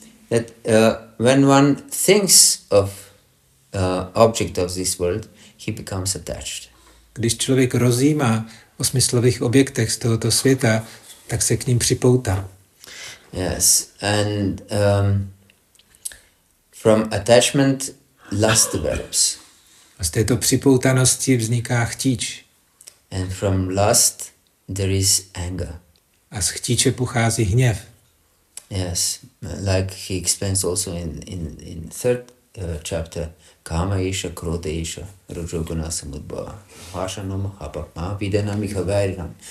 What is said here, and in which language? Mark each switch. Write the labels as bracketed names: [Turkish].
[English] That when one thinks of object of this world, he becomes attached. [Czech] Když člověk rozjímá o smyslových objektech z tohoto světa, tak se k ním připoutá. [English] Yes, and from attachment, lust develops. [Czech] A z této připoutanosti vzniká chtíč. [English] And from lust, there is anger. [Czech] A z chtíče pochází hněv. [English] Yes, like he explains also in third chapter, [Sanskrit] Kama isha, Krodha isha, Rajoguna samudbhava, Vashanam hapakma, Vidanam ikhavairinam.